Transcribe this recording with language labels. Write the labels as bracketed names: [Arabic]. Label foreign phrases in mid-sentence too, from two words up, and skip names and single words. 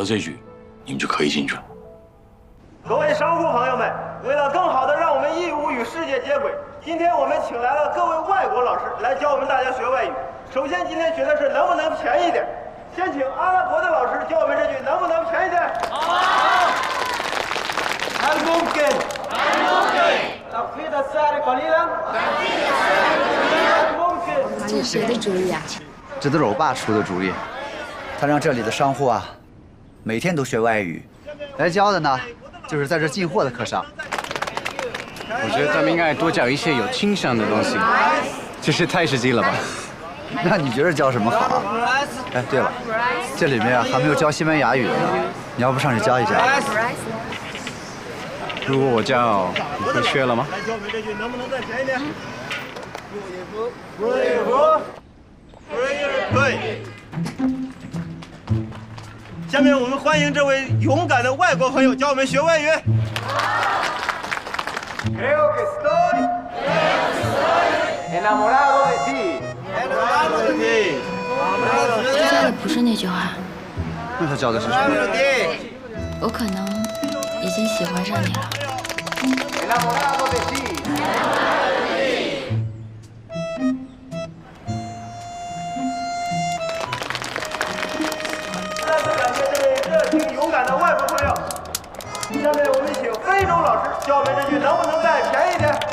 [Chinese] 好，有了这句，你们就可以进去了。各位商户朋友们，为了更好的让我们义乌与世界接轨，今天我们请来了各位外国老师来教我们大家学外语。首先，今天学的是能不能便宜点。先请阿拉伯的老师教我们这句能不能便宜点。 [Arabic] 好。هل ممكن؟ هل ممكن؟ تخفيض السعر قليلا؟ تخفيض السعر قليلا؟ ممكن？ [Chinese] 这是谁的主意啊？这都是我爸出的主意，他让这里的商户啊，每天都学外语，来教的呢，就是在这进货的课上。我觉得咱们应该多教一些有倾向的东西，这是太实际了吧？那你觉得教什么好？哎，对了，这里面还没有教西班牙语的呢，你要不上去教一教？如果我教，你会学了吗？来教我们这句能不能再便宜点？对。下面我们欢迎这位勇敢的外国朋友教我们学外语。 [Spanish] Creo que estoy enamorado de ti. Enamorado de ti. [Chinese] 他教的不是那句话。那他教的是什么？我可能已经喜欢上你了。 [Spanish] Enamorado de ti. [Chinese] 再次感谢这位热情勇敢的外国朋友。下面我们请非洲老师教我们这句能不能再便宜点。